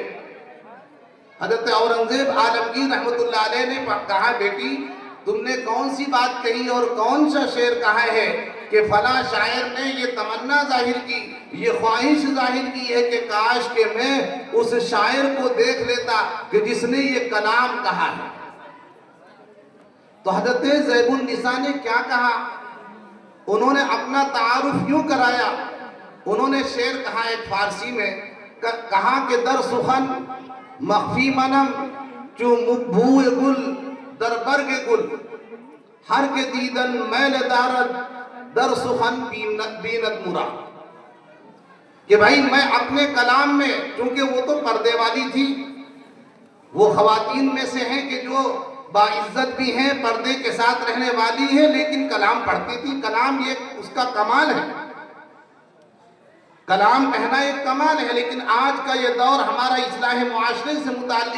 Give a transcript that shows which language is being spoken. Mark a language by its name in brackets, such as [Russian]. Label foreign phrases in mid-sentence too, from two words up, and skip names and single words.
[Urdu] حضرت اورنگزیب عالمگیر رحمت اللہ علیہ نے کہا بیٹی تم نے کون سی بات کہی اور کون سا شعر کہا ہے کہ فلاں شاعر نے یہ تمنا ظاہر کی، یہ خواہش ظاہر کی ہے کہ کاش کہ میں اس شاعر کو دیکھ لیتا کہ جس نے یہ کلام کہا ہے۔ تو حضرت زیب النساء نے کیا کہا؟ انہوں نے اپنا تعارف یوں کرایا، انہوں نے شعر کہا ایک فارسی میں، کہا کہ [Persian] در سخن مخفی منم چو بوئے گل در برگ گل، ہر کے دیدن میل دارد در سخن بیند مرا۔ [Urdu] کہ بھائی میں اپنے کلام میں، چونکہ وہ تو پردے والی تھی، وہ خواتین میں سے ہیں کہ جو باعزت بھی ہیں، پردے کے ساتھ رہنے والی ہیں، لیکن کلام پڑھتی تھی۔ کلام یہ اس کا کمال ہے، کلام کہنا ایک کمال ہے، لیکن آج کا یہ دور ہمارا اصلاح معاشرے سے متعلق